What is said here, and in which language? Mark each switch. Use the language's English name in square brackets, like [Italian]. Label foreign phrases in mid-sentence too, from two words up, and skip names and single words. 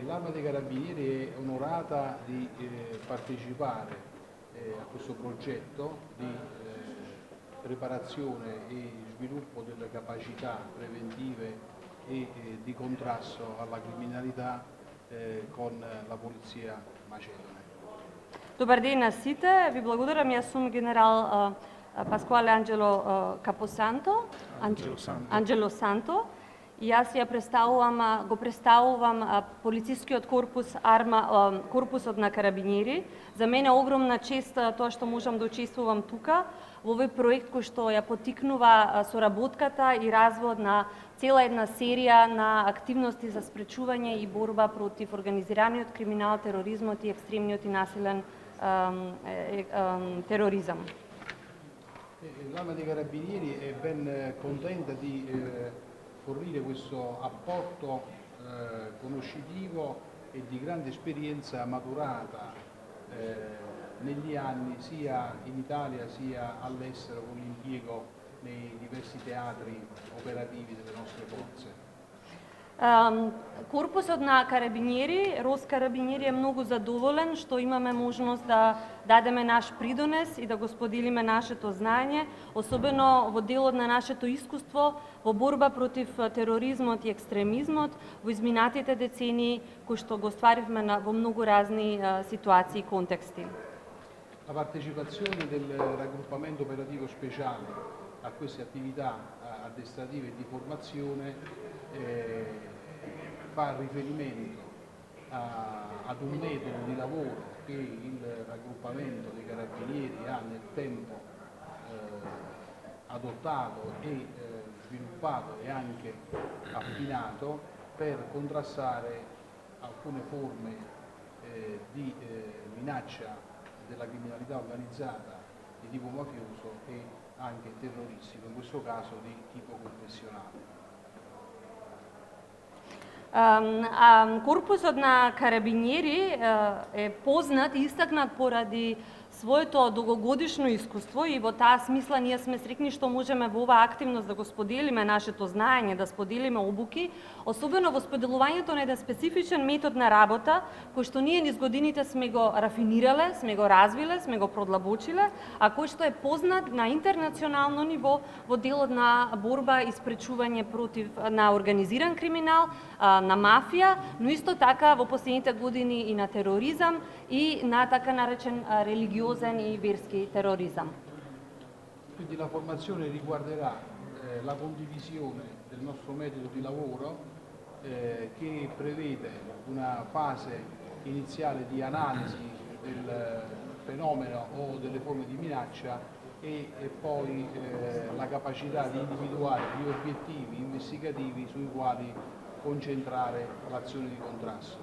[Italian] L'Arma dei Carabinieri è onorata di partecipare a questo progetto di preparazione e sviluppo delle capacità preventive e di contrasto alla criminalità con la Polizia Macedone. [Macedonian] Добър ден на сите. Ви благодарам. Јас сум генерал Паскуале Анджело Санто. И јас го представувам полицискиот корпус корпусот на карабинери. За мене е огромна чест тоа што можам да учествувам тука во овој проект кој што ја поттикнува соработката и развојот на цела една серија на активности за спречување и борба против организираниот криминал, тероризмот и екстремниот и насилен terrorismo. [Italian] L'Arma dei Carabinieri è ben contenta di fornire questo apporto conoscitivo e di grande esperienza maturata negli anni sia in Italia sia all'estero con l'impiego nei diversi teatri operativi delle nostre forze. [Macedonian] Корпусот на карабинери, РОС карабинери е многу задоволен што имаме можност да дадеме наш придонес и да го споделиме нашето знаење, особено во делот на нашето искуство во борба против тероризмот и екстремизмот во изминатите децении кои што го стваривме во многу разни ситуации и контексти. [Italian] La partecipazione del raggruppamento operativo speciale a queste attività addestrative e di formazione fa riferimento ad un metodo di lavoro che il raggruppamento dei carabinieri ha nel tempo adottato e sviluppato e anche affinato per contrastare alcune forme di minaccia della criminalità organizzata di tipo mafioso e anche terroristico, in questo caso di tipo confessionale. [Macedonian] Корпусот на карабинери е познат и истакнат поради своето долгогодишно искуство и во таа смисла ние сме среќни што можеме во оваа активност да го споделиме нашето знаење, да споделиме обуки, особено во споделувањето на еден специфичен метод на работа кој што ние низ годините сме го рафинирале, сме го развиле, сме го продлабочиле, а кој што е познат на интернационално ниво во делот на борба и спречување против на организиран криминал, на мафија, но исто така во последните години и на тероризам и на така наречен religiosen и verski terrorism. [Italian] Quindi la formazione riguarderà la condivisione del nostro metodo di lavoro che prevede una fase iniziale di analisi del fenomeno o delle forme di minaccia e poi la capacità di individuare gli obiettivi investigativi sui quali concentrare l'azione di contrasto.